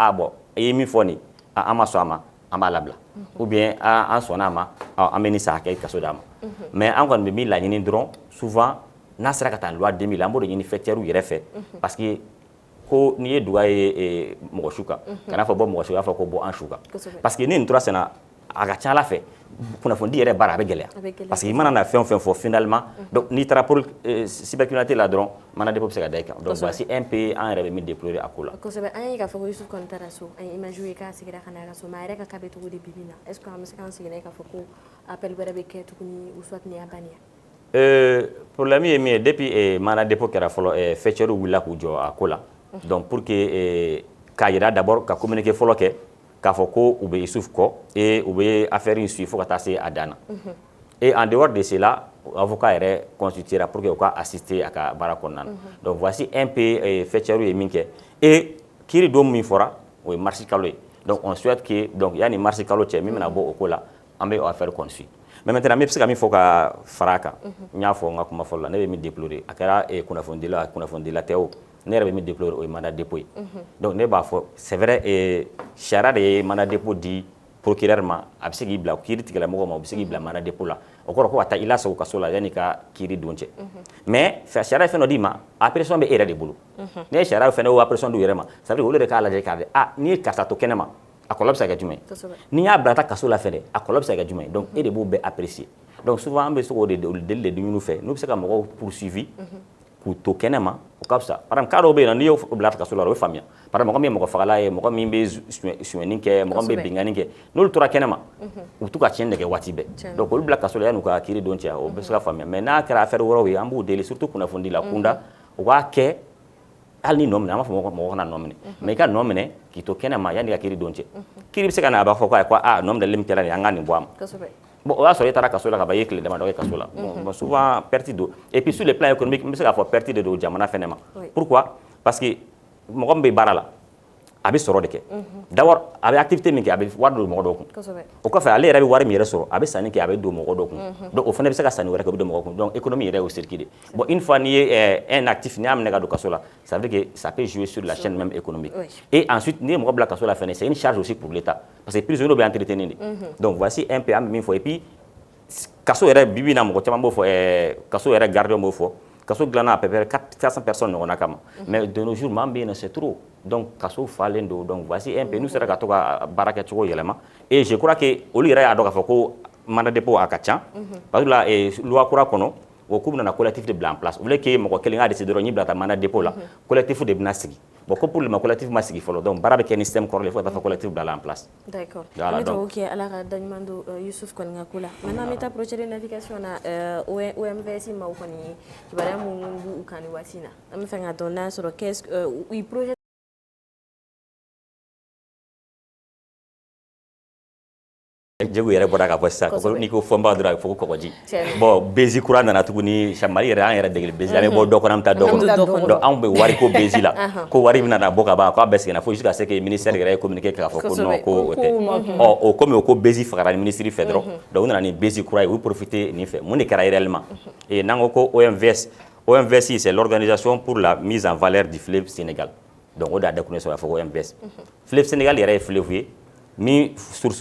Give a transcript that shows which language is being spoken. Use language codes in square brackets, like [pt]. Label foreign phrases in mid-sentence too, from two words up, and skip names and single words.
[fr] ah bon [bm] i ye min fɔ nin an ma sɔn a ma an b'a labila [fr] ou bien [bm] an sɔnna a ma an bɛ nin sa hakɛ kaso d'a ma mais an kɔni bɛ min laɲini dɔrɔn souvent n'a sera ka taa loi 2000 an b'o de ɲini fêtières yɛrɛ fɛ [fr] parce que [bm] ko n'i ye duga ye mɔgɔ su kan kana fɔ bɔ mɔgɔ su y'a fɔ ko bɔ an su kan [fr] parce que [bm] ni nin tora senna a ka ca ala fɛ kunnafoni yɛrɛ baara a bɛ gɛlɛya [fr] parce que [bm] i mana na fɛn o fɛn fɔ [fr] finalement donc [bm] n'i taara [fr] pour cybercriminalité [bm] la dɔrɔn mana dépôt bɛ se ka da i kan [fr] donc voici un peu [bm] an yɛrɛ bɛ min déplorer a ko la kosɛbɛ an ye k'a fɔ ko Yusuf kɔni taara so an ye image ye k'a sigira ka na a ka so mais a yɛrɛ ka cas bɛ cogo di bi na [fr] est ce que [bm] an bɛ se k'an sigi n'a ye k'a fɔ ko appel wɛrɛ bɛ kɛ tuguni [fr] ou soit [bm] ni y'a banni problème ye min ye depuis mana dépôt kɛra fɔlɔ fêtières wulila k'u jɔ a ko la [fr] donc pour que [bm] k'a yira d'abord ka communiqué fɔlɔ kɛ k'a fɔ ko u bɛ Yusuf kɔ et u bɛ affaire in suivre fo ka taa se a dan na [fr] et en dehors de cela avocat [bm] yɛrɛ [fr] constituera pour que [bm] u ka assister a ka baara kɔnɔna na [fr] donc voici un peu [bm] fêtières ye min kɛ et kiiri don min fɔra o ye mars kalo ye [fr] donc on souhaite que donc [bm] yanni mars kalo cɛ min bɛna bɔ o ko la an bɛ [fr] affaire conduire mais maintenant [bm] n bɛ se ka min fɔ ka fara a kan n y'a fɔ n ka kuma fɔlɔ la ne bɛ min déplorer a kɛra kunnafonidila tɛ o ne yɛrɛ bɛ min déplorer o ye [fr] mandat dépôt [bm] ye donc ne b'a fɔ [fr] c'est vrai [bm] sariya de ye [fr] mandat dépôt [bm] di procureur ma a bɛ se k'i bila kiiri tigilamɔgɔ ma o bɛ se k'i bila [fr] mandat dépôt [bm] la o kɔrɔ ko ka taa i lasago kaso la yanni ka kiiri don cɛ mais sariya ye fɛn dɔ d'i ma appréciation bɛ e yɛrɛ de bolo ne ye sariya fɛnɛ o appréciation d'u yɛrɛ ma [fr] ça veut dire [bm] olu de k'a lajɛ k'a dɔn ah n'i ye karisa to kɛnɛ ma a kɔlɔlɔ bɛ se ka kɛ jumɛn ye n'i y'a bila ta kaso la fɛnɛ a kɔlɔlɔ bɛ se ka kɛ jumɛn ye donc e de b'o bɛɛ [fr] apprécier donc souvent [bm] an bɛ se k'o de deli de ɲini u fɛ n'u bɛ se ka mɔgɔw poursuivi k'u to kɛnɛ ma o ka fisa [fr] par exemple [bm] cas dɔw bɛ yen nɔ n'i y'o bila kaso la o bɛ faamuya [fr] par exemple [bm] mɔgɔ min ye mɔgɔ fagala ye mɔgɔ min bɛ suɲɛni kɛ mɔgɔ min bɛ bingani kɛ n'olu tora kɛnɛ ma u bɛ to ka tiɲɛni de kɛ waati bɛɛ donc olu bila kaso la yanni u ka kiiri don cɛ o bɛ se ka faamuya mais n'a kɛra affaire wɛrɛw ye an b'u deli surtout kunnafoni la kunda u b'a kɛ hali ni nɔ minɛ an b'a fɔ mɔgɔ kana nɔ minɛ mais i ka nɔ minɛ k'i to kɛnɛ ma yanni ka kiiri don cɛ kiiri bɛ se ka na a b'a fɔ ko nɔ minɛli min kɛra nin an ka nin bɔ a ma bon o y'a sɔrɔ i taara kaso la ka ban i ye tile damadɔ kɛ kaso la [fr] bon souvent perte [bm] don [fr] et puis sur le plan économique [bm] n bɛ se k'a fɔ perte de don jamana fɛnɛ ma [fr] pourquoi parce que [bm] mɔgɔ min bɛ baara la a bɛ sɔrɔ de kɛ d'abord a bɛ activité min kɛ a bɛ wari don mɔgɔ dɔw kun o kɔfɛ ale yɛrɛ bɛ wari min yɛrɛ sɔrɔ a bɛ sanni kɛ a bɛ don mɔgɔ dɔw kun donc o fana bɛ se ka sanni wɛrɛ kɛ o bɛ don mɔgɔ kun [fr] donc économie [bm] yɛrɛ y'o circuit de [fr] bon une fois [bm] n'i ye [fr] un actif [bm] n'i y'a minɛ ka don kaso la [fr] ça veut dire que ça peut jouer sur la chaîne même économique et ensuite [bm] n'i ye mɔgɔ bila kaso la fɛnɛ [fr] c'est une charge aussi pour l'État parce que prisonniers [bm] bɛ entretenir de [fr] donc voici un peu [bm] an bɛ min fɔ [fr] et puis [bm] kaso yɛrɛ bibi na mɔgɔ caman b'o fɔ kaso yɛrɛ gardien b'o fɔ kaso dilanna [fr] à peu près 400 personnes [bm] ɲɔgɔnna kama [fr] mais de nos jours [bm] maa min bɛ yen nɔ [fr] c'est trop donc [bm] kaso falen don [fr] donc voici un peu [bm] n'u sera ka to ka baara kɛ cogo yɛlɛma [fr] et je crois que [bm] olu yɛrɛ y'a dɔn k'a fɔ ko [fr] mandat dépôt [bm] a ka ca [fr] parce que la loi [bm] kura kɔnɔ o k'u bɛna collectif de bila [fr] en place au lieu que [bm] mɔgɔ kelen k'a décider dɔrɔn n'i bila ta [fr] mandat dépôt [bm] la collectif de bɛna sigi bon ko [fr] pour le moment collectif [bm] ma sigi fɔlɔ donc baara bɛ kɛ ni système kɔrɔlen fo ka taa fɔ collectif bila la [fr] en place [bm] d'accord an bɛ dugawu kɛ ala ka daɲuman don Yusuf kɔni ka ko la maintenant an bɛ taa [fr] projet de navigation [bm] na OMVS maaw kɔni kibaruya minnu b'u kan nin waati in na an bɛ fɛ ka dɔn n'a sɔrɔ projet Jegu yɛrɛ bɔra ka fɔ sisan n'i ko fɔnba dɔrɔn a bɛ fɔ ko kɔgɔji bon bezi kura nana tuguni Mali yɛrɛ an yɛrɛ degeli bezi an bɛ bɔ dɔ kɔnɔ an bɛ taa dɔ kɔnɔ donc anw bɛ wari ko bezi la ko wari bɛna na bɔ ka ban k'a bɛɛ seginna fo [fr] jusqu'à ce que ministère [bm] yɛrɛ ye communiqué k'a fɔ ko non ko o tɛ o komi o ko bezi fagara ni ministre fɛ dɔrɔn donc u nana ni bezi kura ye u profiter nin fɛ mun de kɛra [fr] réellement et [bm] n'an ko ko OMVS [fr] c'est l'organisation pour la mise en valeur du fleuve Sénégal donc [bm] o de y'a dakunnen sɔrɔ a fɔ ko OMVS fleuve Sénégal yɛrɛ ye fleuve ye min source